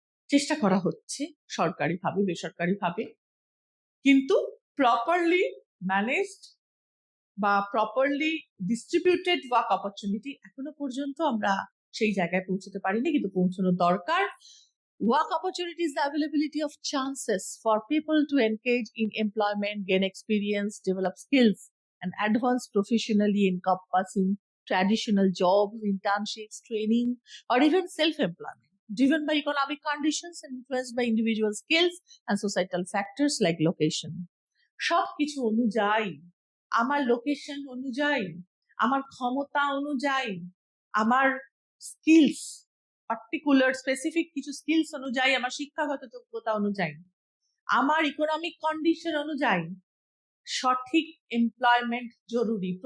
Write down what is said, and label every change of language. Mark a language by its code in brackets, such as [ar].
[bn] চেষ্টা করা হচ্ছে সরকারিভাবে বেসরকারিভাবে, কিন্তু প্রপারলি ম্যানেজড বা প্রপারলি ডিস্ট্রিবিউটেড ওয়ার্ক অপরচুনিটি এখনো পর্যন্ত আমরা সেই জায়গায় পৌঁছতে পারিনি, কিন্তু পৌঁছানোর দরকার। [en] Work opportunities, the availability of chances for people to engage in employment, gain experience, develop skills, and advance professionally, encompassing traditional jobs, internships, training, or even self-employment, driven by economic conditions and influenced by individual skills and societal factors like location. [bn] সবকিছু অনুযায়ী, আমার location অনুযায়ী, আমার ক্ষমতা অনুযায়ী, আমার skills, particular specific কিছু skills অনুযায়ী, আমার শিক্ষাগত যোগ্যতা অনুযায়ী, আমার ইকোনমিক কন্ডিশন অনুযায়ী সঠিক এমপ্লয়মেন্ট জরুরি।